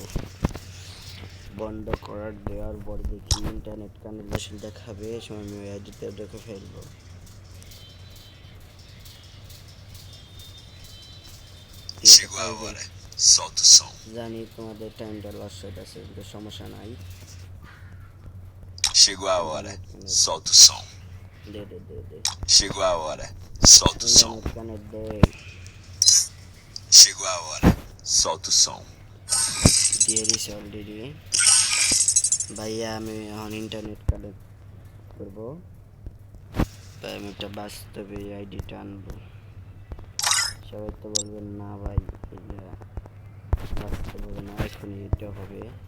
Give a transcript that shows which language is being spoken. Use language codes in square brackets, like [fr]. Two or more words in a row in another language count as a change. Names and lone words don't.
[bn] বন্ধ দেওয়ার পর দেখি [en] internet connection [bn] দেখাবে, সময় আমি ওই আইডিতে ঢুকে ফেলবো। জানি তোমাদের টাইমটা লস হয়ে আছে, কিন্তু সমস্যা নাই। [pt] Chegou a hora, solta o som. [bn] দে [pt] Chegou a hora, solta o som. [bn] কানেক্ট দে। [pt] Chegou a hora, solta o som. [bn] দিয়ে দিছে অলরেডি। ভাইয়া আমি এখন [en] internet connect [bn] করবো, তাই আমি একটা বাস্তবে আইডিটা আনবো। সবাই তো বলবেন না ভাই বাস্তব হবে না, এখন এটা হবে।